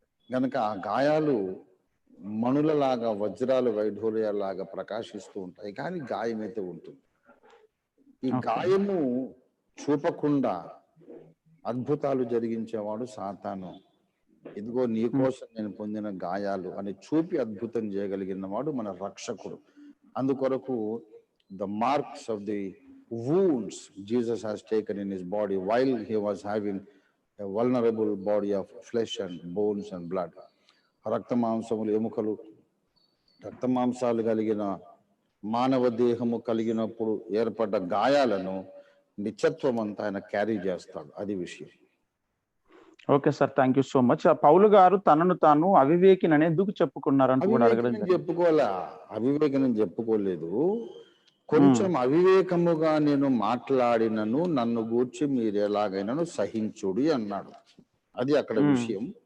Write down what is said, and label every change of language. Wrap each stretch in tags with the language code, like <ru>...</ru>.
<te>గనక ఆ గాయాలు మణులలాగా, వజ్రాలు వైఢూర్యాలాగా ప్రకాశిస్తూ ఉంటాయి, కానీ గాయం అయితే ఉంటుంది. ఈ గాయము చూపకుండా అద్భుతాలు జరిగించేవాడు సాతాను. ఇదిగో నీ కోసం నేను పొందిన గాయాలు అని చూపి అద్భుతం చేయగలిగిన వాడు మన రక్షకుడు. అందుకొరకు</te> <en>The marks of the wounds Jesus has taken in his body while he was having a vulnerable body of flesh and bones and blood.</en> <te>రక్త మాంసములు, ఎముకలు, రక్త మాంసాలు కలిగిన మానవ దేహము కలిగినప్పుడు ఏర్పడ్డ గాయాలను నిత్యత్వం అంతా ఆయన క్యారీ చేస్తాడు. అది విషయం.</te> <en>Okay sir, thank you so much.</en> <te>పౌలు గారు తనను తాను అవివేకినని ఎందుకు చెప్పుకున్నారంటూ కూడా అడగడం అవివేకనం చెప్పుకోలే, అవివేకనం చెప్పుకోలేదు. కొంచెం అవివేకముగా నేను మాట్లాడినను నన్ను గూర్చి మీరు ఎలాగైనాను సహించుడి అన్నాడు. అది అక్కడ విషయం.</te>